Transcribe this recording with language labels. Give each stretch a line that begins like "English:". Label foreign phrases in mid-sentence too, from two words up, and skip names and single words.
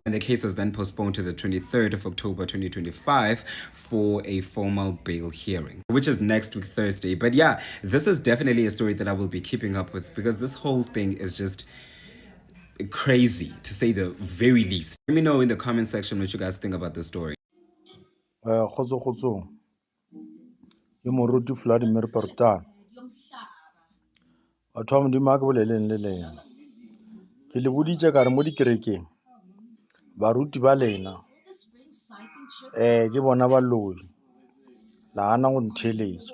English: And the case was then postponed to the 23rd of October 2025 for a formal bail hearing, which is next week Thursday. But yeah, this is definitely a story that I will be keeping up with, because this whole thing is just crazy, to say the very least. Let me know in the comment section what you guys think about this story.
Northern Sotho: Kgotso ke moruti Vladimir Portal. Batho ba Modimo a ke boleleng le lena. Ke le boditse ka re mo dikerekeng baruti ba lena ke bona baloi la hana go ntheletša.